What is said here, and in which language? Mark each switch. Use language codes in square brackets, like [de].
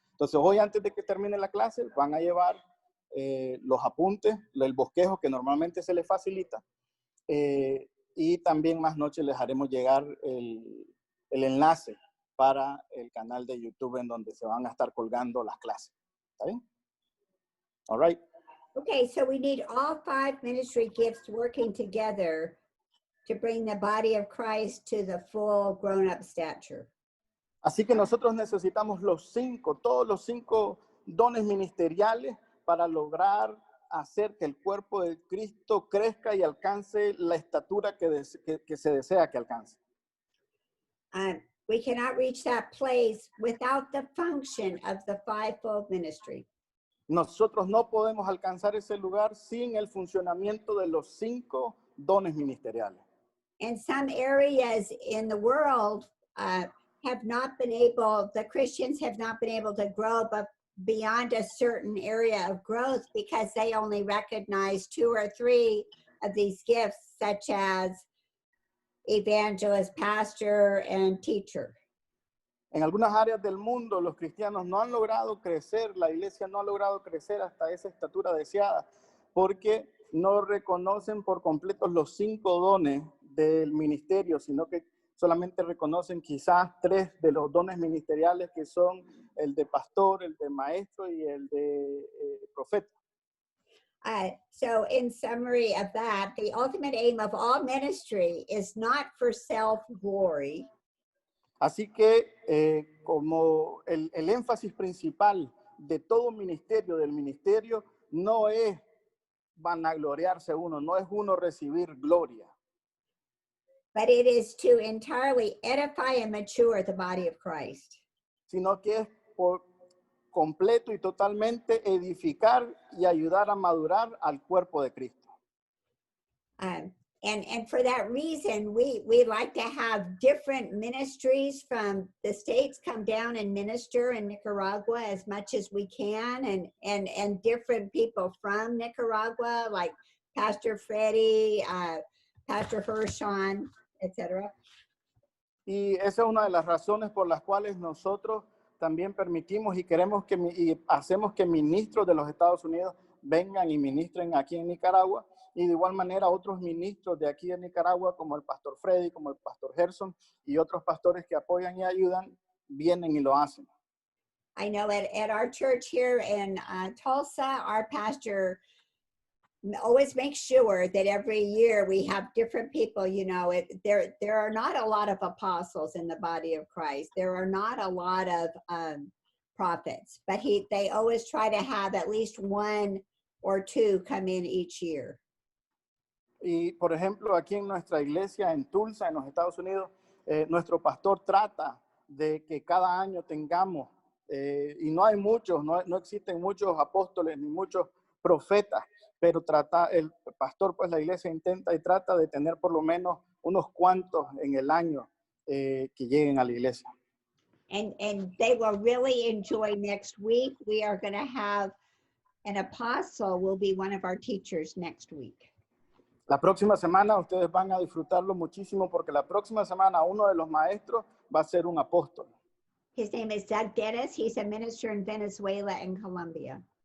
[es] Entonces hoy, antes de que termine la clase, van a llevar los apuntes, el bosquejo que normalmente se les facilita, y también más noche les haremos llegar el enlace para el canal de YouTube en donde se van a estar colgando las clases. ¿Está bien? [en] All right. Okay, so we need all 5 ministry gifts working together to bring the body of Christ to the full grown-up stature. [es] Así que nosotros necesitamos todos los 5 dones ministeriales para lograr hacer que el cuerpo de Cristo crezca y alcance la estatura que se desea que alcance. [en] We cannot reach that place without the function of the fivefold ministry. [es] Nosotros no podemos alcanzar ese lugar sin el funcionamiento de los 5 dones ministeriales. [en] And some areas in the world have not been able, the Christians have not been able to grow but beyond a certain area of growth because they only recognize 2 or 3 of these gifts, such as evangelist, pastor, and teacher. [es] En algunas áreas del mundo los cristianos no han logrado crecer, la iglesia no ha logrado crecer hasta esa estatura deseada, porque no reconocen por completo los 5 dones del ministerio, sino que solamente reconocen quizás 3 de los dones ministeriales, que son el de pastor, el de maestro y el de profeta. [en] So in summary of that, the ultimate aim of all ministry is not for self-glory. [es] Así que como el énfasis principal de todo ministerio, del ministerio, no es vanagloriarse uno, no es uno recibir gloria, [en] But it is to entirely edify and mature the body of Christ. [es] sino que es por completo y totalmente edificar y ayudar a madurar al cuerpo de Cristo. [en] And for that reason, we like to have different ministries from the States come down and minister in Nicaragua as much as we can, and different people from Nicaragua, like Pastor Freddie, Pastor Hershon, etc. [es] Y esa es una de las razones por las cuales nosotros también permitimos y queremos y hacemos que ministros de los Estados Unidos vengan y ministren aquí en Nicaragua, y de igual manera otros ministros de aquí de Nicaragua, como el pastor Freddy, como el pastor Gerson y otros pastores que apoyan y ayudan, vienen y lo hacen. [en] I know at our church here in Tulsa, our pastor always makes sure that every year we have different people. You know, there are not a lot of apostles in the body of Christ. There are not a lot of prophets, but they always try to have at least 1 or 2 come in each year. [es] Y por ejemplo, aquí en nuestra iglesia en Tulsa, en los Estados Unidos, nuestro pastor trata de que cada año tengamos, y no hay muchos, no existen muchos apóstoles ni muchos profetas, pero el pastor, pues la iglesia intenta y trata de tener por lo menos unos cuantos en el año que lleguen a la iglesia. [en] And they will really enjoy next week. We are going to have an apostle will be one of our teachers next week. [es] La próxima semana ustedes van a disfrutarlo muchísimo, porque la próxima semana uno de los maestros va a ser un apóstol. [en] His name is Doug Dennis. He's a minister in Venezuela and Colombia.